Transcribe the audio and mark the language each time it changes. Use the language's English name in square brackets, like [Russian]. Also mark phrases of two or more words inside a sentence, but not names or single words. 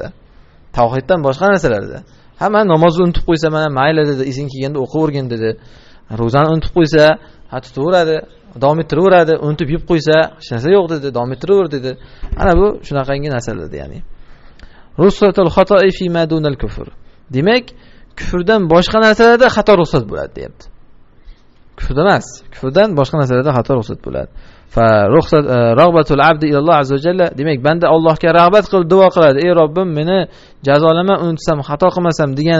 [Uzbek] Tavhiddan boshqa narsalarda. Hamma namozni unutib qo'ysa mana mayli dedi, esing kelganda o'qib o'rgin dedi. Ro'zani unutib qo'ysa, tutaveradi, davom ettiraveradi, unutib yeb qo'ysa, hech narsa yo'q dedi, davom ettiraver dedi. Ana bu shunaqangi narsalar ya'ni. [Arabic] رخصة الخطأ فيما دون الكفر. [Uzbek] Demak, kufrdan boshqa narsalarda xato ruxsat bo'ladi, deyapti. Kufrdan emas, kufrdan boshqa narsalarda xato ruxsat bo'ladi. [Arabic] فرخصة رغبة العبد إلى الله عز وجل. [Uzbek] Demak, banda Allohga rag'bat qilib duo qiladi. Ey Robbim, meni jazolama, unutsam, xato qilmasam degani.